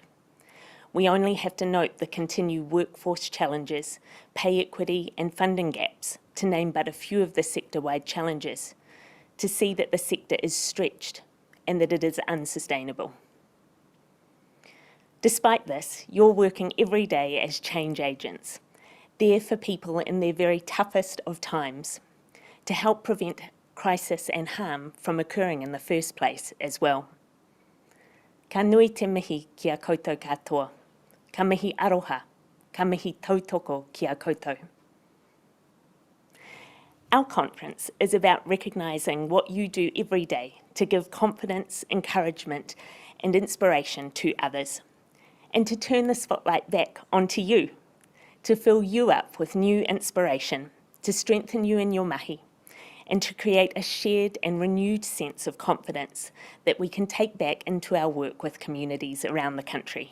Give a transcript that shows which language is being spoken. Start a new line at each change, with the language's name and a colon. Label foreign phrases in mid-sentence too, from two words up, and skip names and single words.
English: We only have to note the continued workforce challenges, pay equity and funding gaps, to name but a few of the sector-wide challenges, to see that the sector is stretched and that it is unsustainable. Despite this, you're working every day as change agents, there for people in their very toughest of times, to help prevent crisis and harm from occurring in the first place as well.
Māori: Ka nui te mihi ki a koutou katoa, ka mihi aroha, ka mihi tautoko ki a koutou.
English: Our conference is about recognising what you do every day to give confidence, encouragement and inspiration to others, and to turn the spotlight back onto you, to fill you up with new inspiration, to strengthen you in your mahi, and to create a shared and renewed sense of confidence that we can take back into our work with communities around the country.